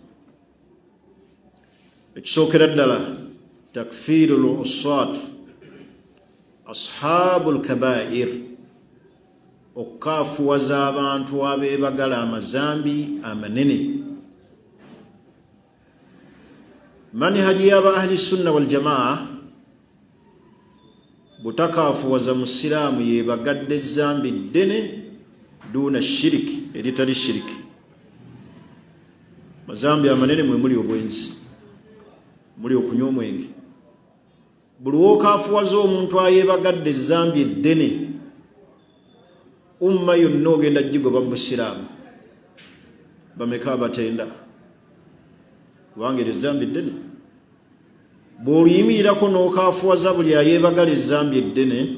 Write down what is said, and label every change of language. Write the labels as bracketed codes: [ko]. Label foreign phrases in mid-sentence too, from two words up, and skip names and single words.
[lg] ekisookera ddala [ar] تكفير الأسوات أصحاب الكبائر [lg] okukaafuwaza abantu abeebagala amazambi amanene manhaji y'aba [ar] أهل السنة والجماعة [lg] butakaafuwaza musiraamu yeebagadde ezambi ddene duuna shiriki eritali shiriki mazambi amanene mwe muli obwenzi muli okunywa omwenge buli wokaafuwaza omuntu ayeebagadde ezambi eddene umma yonna ogenda gigoba mu busiraamu bameka abatenda kubanga eryo ezambi eddene bw'oluyimirirako n'okaafuwaza buli ayeebagala ezambi eddene